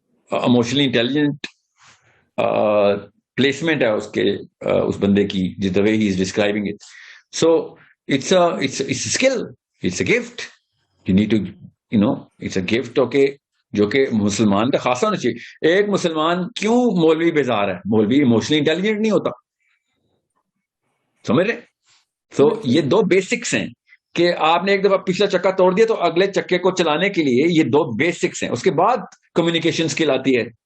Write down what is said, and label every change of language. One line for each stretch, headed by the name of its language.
Urdu: Emotionally intelligent placement ہے اس بندے کی, جس
English: the way he is describing it. So it's a skill, it's a gift, you need to it's a gift.
Urdu: okay, جو کہ مسلمان کا خاصا ہونا چاہیے. ایک مسلمان کیوں مولوی بیزار ہے, مولوی ایموشنلی انٹیلیجنٹ نہیں ہوتا, سمجھ رہے. تو یہ 2 بیسکس ہیں کہ آپ نے ایک دفعہ پچھلا چکا توڑ دیا تو اگلے چکے کو چلانے کے لیے یہ 2 بیسکس ہیں. اس کے بعد کمیونیکیشن اسکل آتی ہے.